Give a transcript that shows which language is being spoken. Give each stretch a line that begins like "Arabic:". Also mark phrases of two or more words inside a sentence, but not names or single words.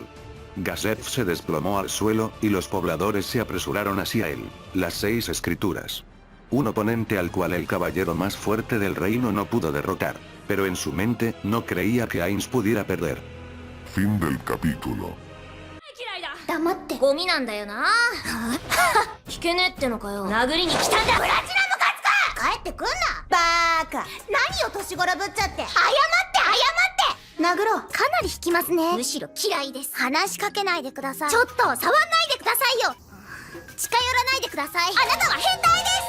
Spanish: Gazef se desplomó al suelo, y los pobladores se apresuraron hacia él. Las 6 escrituras. un oponente al cual el caballero más fuerte del reino no pudo derrotar. Pero en su mente, no creía que Ainz pudiera perder. Fin del capítulo.
Japanese: 黙ってゴミなんだよな聞けねえってのかよ殴りに来たんだプラチナムカツ帰ってくんなバーカ何を年頃ぶっちゃって謝って殴ろうかなり引きますねむしろ嫌いです話しかけないでくださいちょっと触んないでくださいよ近寄らないでくださいあなたは変態です